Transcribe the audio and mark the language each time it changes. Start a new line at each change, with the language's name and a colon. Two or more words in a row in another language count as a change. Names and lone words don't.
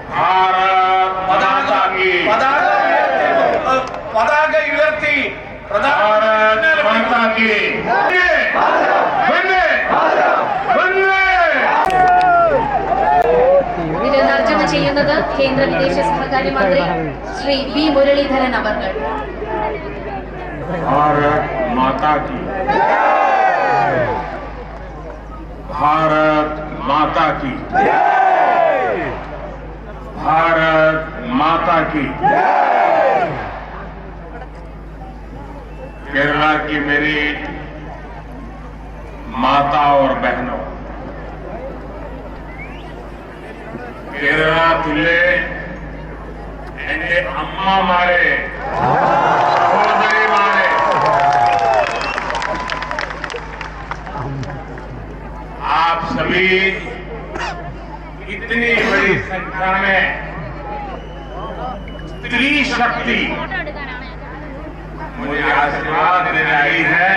Hindi: भारत माता की
Malayalam: പതാക ഉയർത്തി
Hindi: भारत माता की वंदे वंदे।
Malayalam: ഇത് തർജ്ജമ ചെയ്യുന്നത് കേന്ദ്ര വിദേശ സഹകാര്യമന്ത്രി ശ്രീ വി മുരളീധരൻ അവർ.
Hindi: भारत माता की भारत माता की भारत माता की। केरला की मेरी माता और बहनों,
Malayalam: കേരളത്തിലെ എന്റെ അമ്മമാരെ, സഹോദരിമാരെ,
Hindi: आप सभी इतनी बड़ी संख्या में स्त्री शक्ति मुझे आशीर्वाद देने आई है।